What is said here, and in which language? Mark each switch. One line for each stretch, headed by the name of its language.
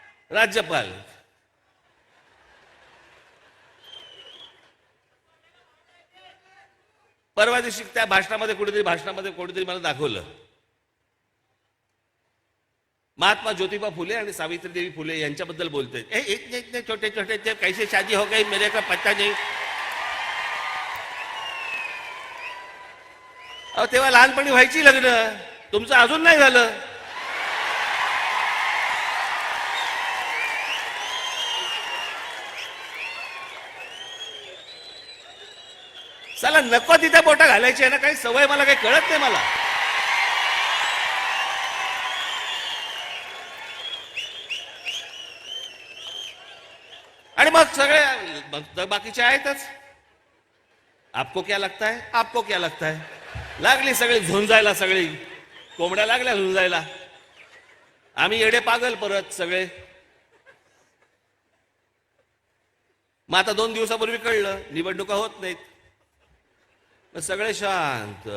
Marathi: राज्यपाल. परवा दिवशी त्या भाषणामध्ये कुठेतरी मला दाखवलं, महात्मा ज्योतिबा फुले आणि सावित्रीदेवी फुले यांच्याबद्दल बोलते.
Hindi: इतने छोटे छोटे कैसे शादी हो गई मेरे का
Marathi: पत्ता नाही. अहो तेव्हा लहानपणी व्हायची लग्न, तुमचं अजून नाही झालं. चला नको तिथे बोटा घालायची आहे ना, काही सवय मला काही कळत नाही मला. आणि मग सगळे बाकीचे आहेतच.
Hindi: आपको क्या लगता है, आपको क्या लगता है.
Marathi: लागली सगळी झुंजायला, सगळी कोंबड्या लागल्या झुंजायला. आम्ही येडे पागल परत सगळे. मग आता 2 दिवसापूर्वी कळलं निवडणुका होत नाहीत. मग सगळे शांत.